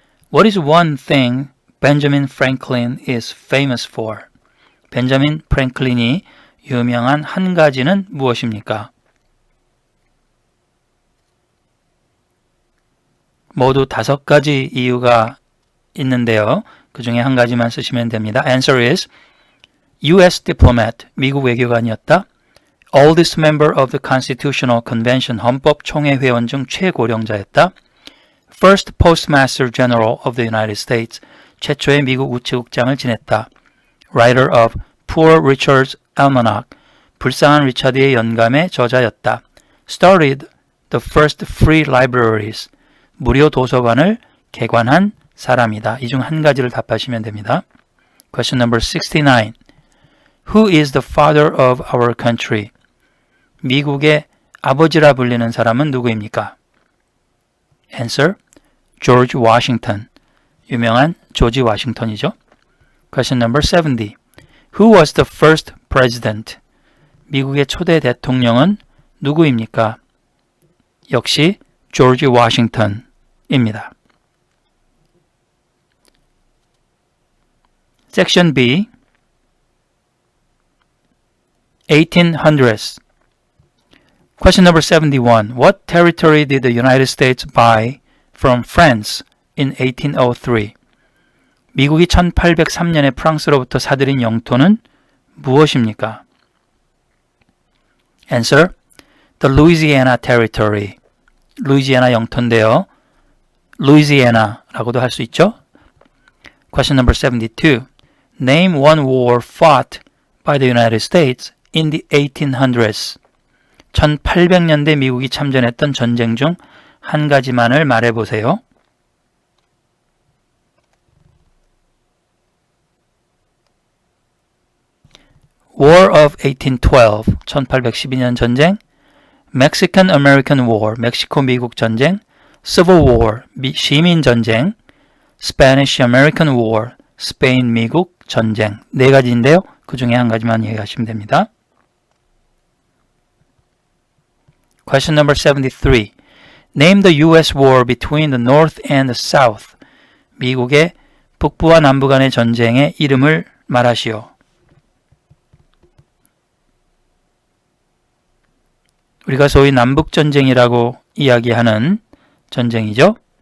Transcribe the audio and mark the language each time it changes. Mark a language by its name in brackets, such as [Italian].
[English] What is one thing Benjamin Franklin is famous for? [Korean] 벤자민 프랭클린이 유명한 한 가지는 무엇입니까? 모두 5가지 이유가 있는데요. 그 중에 한 가지만 쓰시면 됩니다. [English] Answer is U.S. diplomat, [Korean] 미국 외교관이었다. [English] Oldest member of the Constitutional Convention, [Korean] 헌법총회 회원 중 최고령자였다. [English] First Postmaster General of the United States, [Korean] 최초의 미국 우체국장을 지냈다. [English] Writer of Poor Richard's Almanac, [Korean] 불쌍한 리차드의 연감의 저자였다. [English] Started the first free libraries, [Korean] 무료 도서관을 개관한 사람이다. 이 중 한 가지를 답하시면 됩니다. [English] Question number 69. Who is the father of our country? [Korean] 미국의 아버지라 불리는 사람은 누구입니까? [English] Answer. George Washington. [Korean] 유명한 조지 워싱턴이죠. [English] Question number 70. Who was the first president? [Korean] 미국의 초대 대통령은 누구입니까? 역시 조지 워싱턴입니다. [English] Section B. 1800s. Question number 71. What territory did the United States buy from France in 1803? [Korean] 미국이 1803년에 프랑스로부터 사들인 영토는 무엇입니까? [English] Answer. The Louisiana Territory. [Korean] 루이지애나 영토인데요. 루이지애나라고도 할 수 있죠. [English] Question number 72. Name one war fought by the United States in the 1800s. [Korean] 1800년대 미국이 참전했던 전쟁 중 한 가지만을 말해보세요. [English] War of 1812, [Korean] 1812년 전쟁, [English] Mexican-American War, [Korean] 멕시코-미국 전쟁, [English] Civil War, [Korean] 시민 전쟁, [English] Spanish-American War, [Korean] 스페인-미국 전쟁. 4가지인데요. 그 중에 한 가지만 얘기하시면 됩니다. [English] Question number 73. Name the U.S. war between the North and the South. [Korean] 미국의 북부와 남부 간의 전쟁의 이름을 말하시오. 우리가 소위 남북전쟁이라고 이야기하는 전쟁이죠.